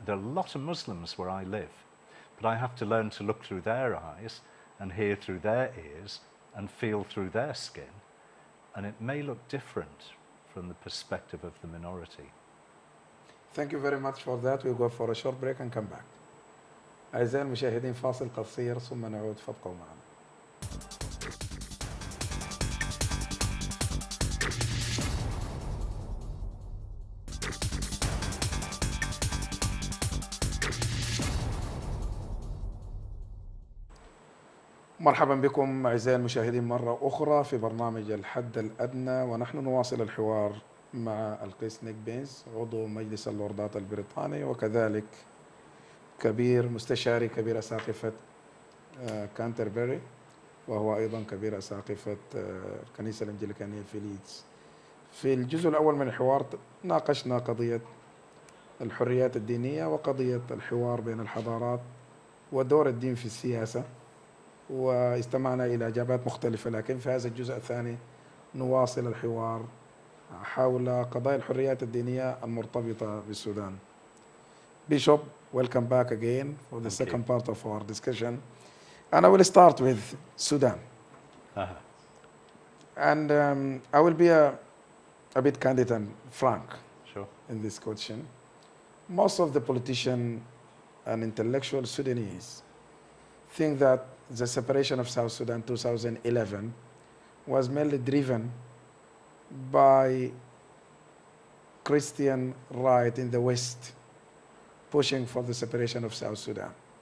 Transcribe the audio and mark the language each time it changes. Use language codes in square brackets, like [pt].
[en] There are a lot of Muslims where I live, but I have to learn to look through their eyes and hear through their ears and feel through their skin. And it may look different from the perspective of the minority. Thank you very much for that. We'll go for a short break and come back. [ar] أعزائي المشاهدين فاصل قصير ثم نعود فابقوا معنا. مرحبا بكم أعزائي المشاهدين مرة أخرى في برنامج الحد الأدنى، ونحن نواصل الحوار مع القس نيك بينز عضو مجلس اللوردات البريطاني، وكذلك كبير مستشاري كبير أساقفة كانتربري، وهو أيضا كبير أساقفة الكنيسة الإنجليكانية في ليدز. في الجزء الأول من الحوار ناقشنا قضية الحريات الدينية وقضية الحوار بين الحضارات ودور الدين في السياسة، واستمعنا إلى إجابات مختلفة. لكن في هذا الجزء الثاني نواصل الحوار حول قضايا الحريات الدينية المرتبطة بالسودان. [en] Bishop, welcome back again for the second part of our discussion. And I will start with Sudan. And I will be a bit candid and frank in this question. Most of the politicians and intellectual Sudanese think that the separation of South Sudan 2011 was mainly driven by Christian right in the West pushing for the separation of South Sudan.